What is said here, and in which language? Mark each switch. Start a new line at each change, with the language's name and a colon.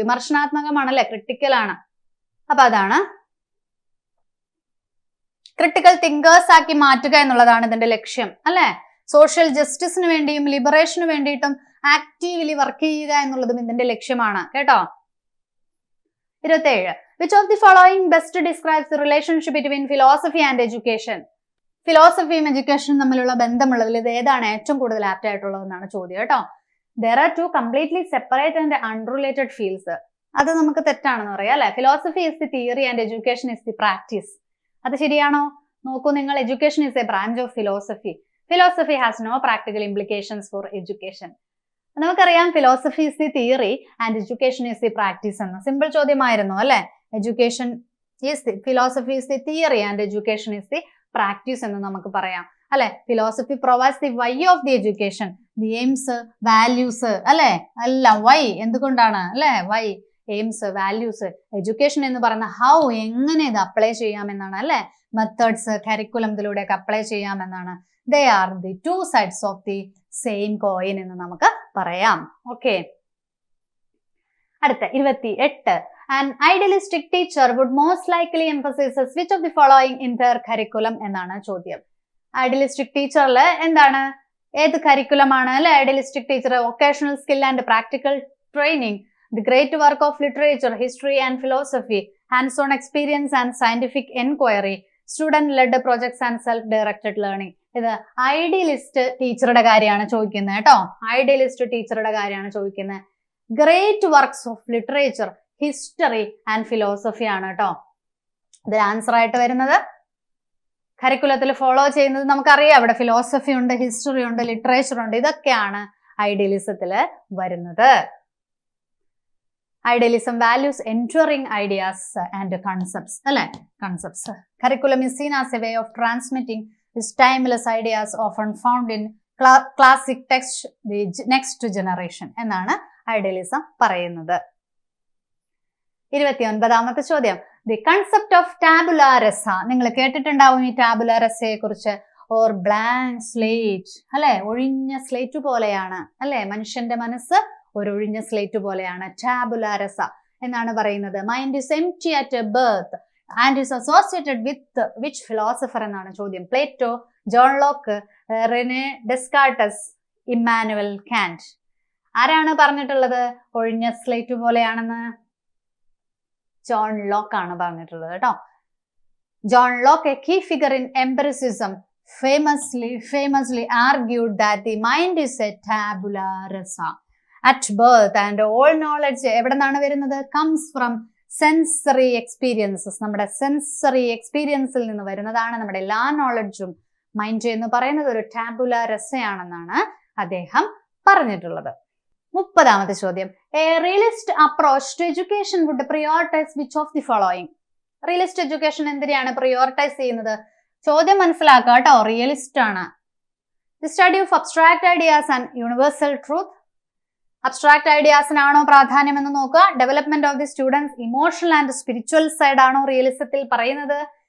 Malayalam: വിമർശനാത്മകമാണല്ലേ, critical ആണ്. അപ്പൊ അതാണ് ക്രിട്ടിക്കൽ തിങ്കേഴ്സ് ആക്കി മാറ്റുക എന്നുള്ളതാണ് ഇതിന്റെ ലക്ഷ്യം അല്ലെ. സോഷ്യൽ ജസ്റ്റിസിന് വേണ്ടിയും ലിബറേഷന് വേണ്ടിയിട്ടും ആക്റ്റീവ്ലി വർക്ക് ചെയ്യുക എന്നുള്ളതും ഇതിന്റെ ലക്ഷ്യമാണ് കേട്ടോ. 27.
English: Which of the following best describes the relationship between philosophy and education?
Malayalam: ഫിലോസഫിയും എഡ്യൂക്കേഷനും തമ്മിലുള്ള ബന്ധമുള്ളതിൽ ഇത് ഏതാണ് ഏറ്റവും കൂടുതൽ ആപ്റ്റ് ആയിട്ടുള്ളതെന്നാണ് ചോദ്യം കേട്ടോ.
English: There are two completely separate and unrelated fields.
Malayalam: അത് നമുക്ക് തെറ്റാണെന്ന് പറയാം അല്ലെ.
English: Philosophy is the theory and education is the practice.
Malayalam: അത് ശരിയാണോ? നോക്കൂ നിങ്ങൾ.
English: Education is a branch of philosophy. Philosophy has no practical implications for education.
Malayalam: നമുക്കറിയാം
English: Philosophy is the theory and education is the practice എന്ന്.
Malayalam: Simple ചോദ്യമായിരുന്നു അല്ലെ.
English: education is the, philosophy is the theory and education is the practice
Malayalam: എന്ന് നമുക്ക് പറയാം അല്ലെ.
English: Philosophy provides the why of the education, the aims, values അല്ലെ.
Malayalam: എല്ലാം Y, എന്തുകൊണ്ടാണ് അല്ലെ, വൈ, എയിംസ്, വാല്യൂസ്. എഡ്യൂക്കേഷൻ എന്ന് പറയുന്ന ഹൗ, എങ്ങനെ ഇത് അപ്ലൈ ചെയ്യാമെന്നാണ് അല്ലെ. മെത്തേഡ്സ്, കരിക്കുലം ഇതിലൂടെയൊക്കെ അപ്ലൈ ചെയ്യാമെന്നാണ്.
English: they are the two sides of the same coin
Malayalam: എന്ന് നമുക്ക് പറയാം. ഓക്കെ. അടുത്ത 28.
English: An idealistic teacher would most likely emphasize which of the following in their curriculum
Malayalam: എന്നാണ് ചോദ്യം. ഐഡിയലിസ്റ്റിക് ടീച്ചറിൽ എന്താണ്, ഏത് കരിക്കുലമാണ് അല്ലെ?
English: Idealistic teacher vocational skill and practical training, the great work of literature, history and philosophy, hands-on experience and scientific inquiry, student-led projects and self-directed learning.
Malayalam: ഇത് idealist ടീച്ചറുടെ കാര്യമാണ് ചോദിക്കുന്നത് കേട്ടോ. ഐഡിയലിസ്റ്റ് ടീച്ചറുടെ കാര്യമാണ് ചോദിക്കുന്നത്. Great works of literature, history and philosophy ആണ് കേട്ടോ ഇതിൽ ആൻസർ ആയിട്ട് വരുന്നത്. കരിക്കുലത്തിൽ ഫോളോ ചെയ്യുന്നത് നമുക്കറിയാം. അവിടെ ഫിലോസഫി ഉണ്ട്, ഹിസ്റ്ററി ഉണ്ട്, ലിറ്ററേച്ചർ ഉണ്ട്. ഇതൊക്കെയാണ് ഐഡിയലിസത്തില് വരുന്നത്.
English: Idealism values enduring ideas and concepts.
Malayalam: അല്ലെ, concepts.
English: Curriculum is seen as a way of transmitting these timeless ideas often found in classic text the next generation
Malayalam: എന്നാണ് ഐഡിയലിസം പറയുന്നത്. 29ാമത്തെ ചോദ്യം.
English: The concept of tabula rasa.
Malayalam: നിങ്ങൾ കേട്ടിട്ടുണ്ടാവും ഈ tabula rasയെ കുറിച്ച്.
English: or blank slate
Malayalam: അല്ലെ, ഒഴിഞ്ഞ സ്ലേറ്റ് പോലെയാണ് അല്ലെ. മനുഷ്യന്റെ മനസ്സ് ഒരു ഒഴിഞ്ഞ സ്ലേറ്റ് പോലെയാണ്. ടാബുല രസ എന്നാണ് പറയുന്നത്.
English: mind is empty at birth and is associated with which philosopher
Malayalam: എന്നാണ് ചോദ്യം.
English: Plato, John Locke, Rene Descartes, Immanuel Kant.
Malayalam: ആരാണ് പറഞ്ഞിട്ടുള്ളത് ഒഴിഞ്ഞ സ്ലേറ്റ് പോലെയാണെന്ന്? ജോൺ ലോക്ക് ആണ് പറഞ്ഞിട്ടുള്ളത് കേട്ടോ. John Locke,
English: a key figure in empiricism, famously argued that the mind is a tabula rasa at birth and all knowledge
Malayalam: എവിടെ നിന്നാണ് വരുന്നത്?
English: comes from sensory experiences.
Malayalam: നമ്മുടെ സെൻസറി എക്സ്പീരിയൻസിൽ നിന്ന് വരുന്നതാണ് നമ്മുടെ എല്ലാ നോളജും. മൈൻഡ് എന്ന് പറയുന്നത് ഒരു ടാബുല രസയാണെന്നാണ് അദ്ദേഹം പറഞ്ഞിട്ടുള്ളത്. 30ാമത്തെ ചോദ്യം.
English: A realist approach to education would prioritize which of the following?
Malayalam: Realist education എന്തിനാണ് പ്രയോറിറ്റൈസ് ചെയ്യുന്നത്? ചോദ്യം മനസ്സിലാക്കുക കേട്ടോ, റിയലിസ്റ്റ് ആണ്.
English: The study of abstract ideas and universal truth.
Malayalam: Abstract ഐഡിയാസിനാണോ പ്രാധാന്യം എന്ന് നോക്കുക.
English: development of the students emotional and spiritual side
Malayalam: ആണോ റിയലിസത്തിൽ പറയുന്നത്?